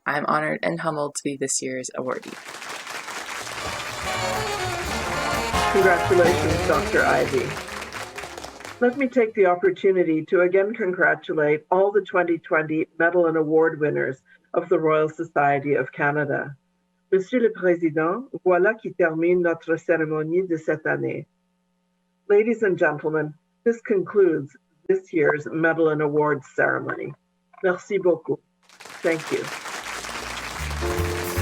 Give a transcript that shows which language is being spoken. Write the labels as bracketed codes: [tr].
[en] I am honored and humbled to be this year's awardee. Congratulations, Dr. Ivey. Let me take the opportunity to again congratulate all the 2020 medal and award winners of the Royal Society of Canada. [fr] Monsieur le Président, voilà qui termine notre cérémonie de cette année. [en] Ladies and gentlemen, this concludes this year's medal and awards ceremony. [fr] Merci beaucoup. [en] Thank you.